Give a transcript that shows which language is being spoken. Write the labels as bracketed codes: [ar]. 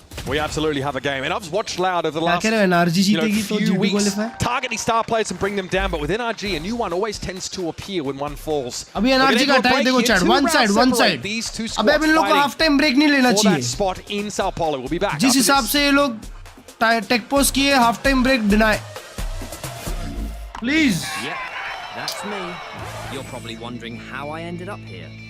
[en] We absolutely have a game, and I've watched Loud over the last few weeks targeting star players and bring them down, but with NRG, a new one always tends to appear when one falls. [hi] अभी NRG का attack देखो chat, [en] one side. [hi] अबे अब इन लोग को half time break नहीं लेना चाहिए. [en] that spot in Sao Paulo will be back. [hi] जिस हिसाब से ये लोग tech post किए, half time break deny. [en] Please. Yeah, that's me. You're probably wondering how I ended up here.